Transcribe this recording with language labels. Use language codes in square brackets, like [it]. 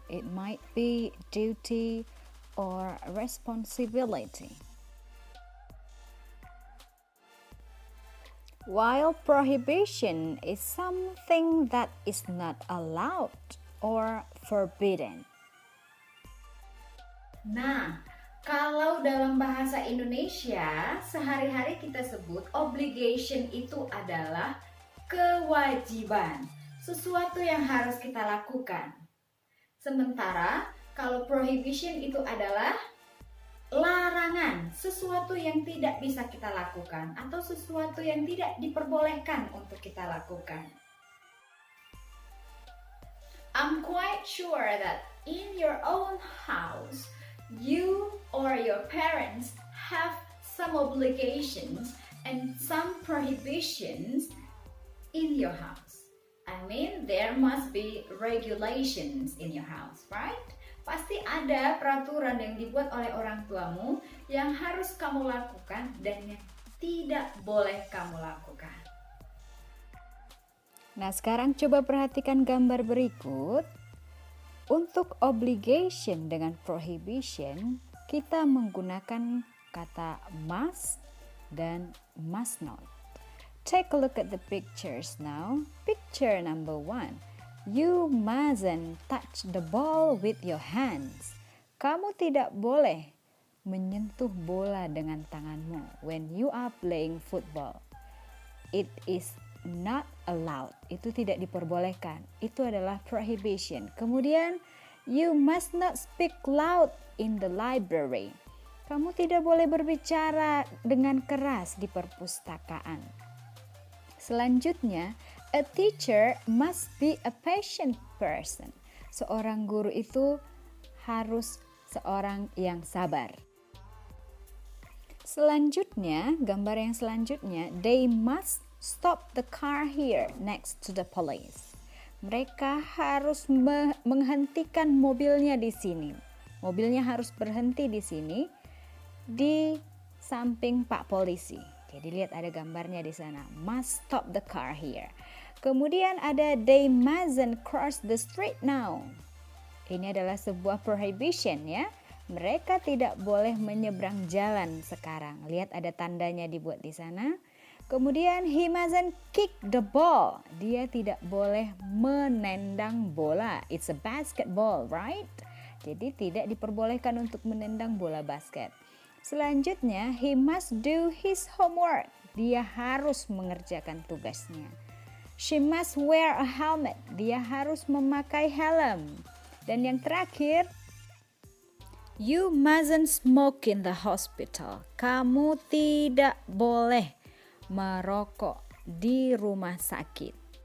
[en] It might be duty or responsibility. While prohibition is something that is not allowed or forbidden. [id] Nah, kalau dalam bahasa Indonesia, sehari-hari kita sebut obligation itu adalah kewajiban, sesuatu yang harus kita lakukan. Sementara kalau prohibition itu adalah larangan, sesuatu yang tidak bisa kita lakukan atau sesuatu yang tidak diperbolehkan untuk kita lakukan. [en] I'm quite sure that in your own house, you or your parents have some obligations and some prohibitions in your house. I mean, there must be regulations in your house, right? [id] Pasti ada peraturan yang dibuat oleh orang tuamu yang harus kamu lakukan dan yang tidak boleh kamu lakukan. Nah, sekarang coba perhatikan gambar berikut. Untuk obligation dengan prohibition, kita menggunakan kata must dan must not. [en] Take a look at the pictures now. Picture number 1. You mustn't touch the ball with your hands. [id] Kamu tidak boleh menyentuh bola dengan tanganmu [en] when you are playing football. It is not allowed. [id] Itu tidak diperbolehkan. Itu adalah prohibition. [en] Kemudian, you must not speak loud in the library. [id] Kamu tidak boleh berbicara dengan keras di perpustakaan. [en] Selanjutnya, a teacher must be a patient person. [id] Seorang guru itu harus seorang yang sabar. Selanjutnya, gambar yang selanjutnya, [en] they must stop the car here next to the police. [id] Mereka harus menghentikan mobilnya di sini. Mobilnya harus berhenti di sini di samping Pak Polisi. Jadi lihat ada gambarnya di sana. [en] Must stop the car here. [id] Kemudian ada [en] they mustn't cross the street now. [id] Ini adalah sebuah prohibition ya. Mereka tidak boleh menyeberang jalan sekarang. Lihat ada tandanya dibuat di sana. Kemudian [en] he mustn't kick the ball. [id] Dia tidak boleh menendang bola. [en] It's a basketball, right? [id] Jadi tidak diperbolehkan untuk menendang bola basket. [en] Selanjutnya, he must do his homework. [id] Dia harus mengerjakan tugasnya. [en] She must wear a helmet. [id] Dia harus memakai helm. Dan yang terakhir, [en] you mustn't smoke in the hospital. [id] Kamu tidak boleh merokok di rumah sakit.